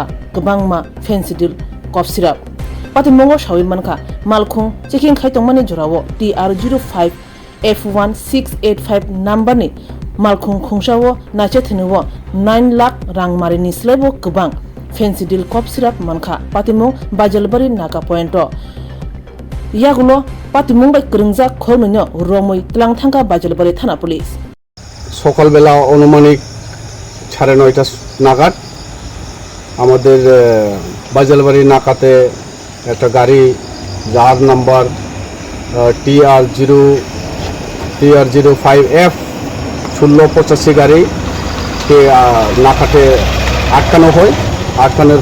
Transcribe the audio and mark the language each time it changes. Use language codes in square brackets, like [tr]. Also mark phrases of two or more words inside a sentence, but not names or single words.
[trp] gobangma fensidil [en] cough syrup [trp] pati mongo shawin manka malkhung checking khaitong mani jorawo TR05 F1685 number ni malkhung khungsawo nache thaniwo 9 lakh rang marini slebo gobang fensidil [en] cough syrup [trp] manka patimong bajalbari naga pointo yagulo patimong bai krungja khormino romoi tlangthanga bajalbari thana police [bn] সকালবেলা অনুমানিক 9:30 নাগাদ আমাদের বাজালবাড়ি নাকাতে একটা গাড়ি যার নাম্বার TR05F 1685 গাড়িকে নাকাতে আটকানো হয় আটকানোর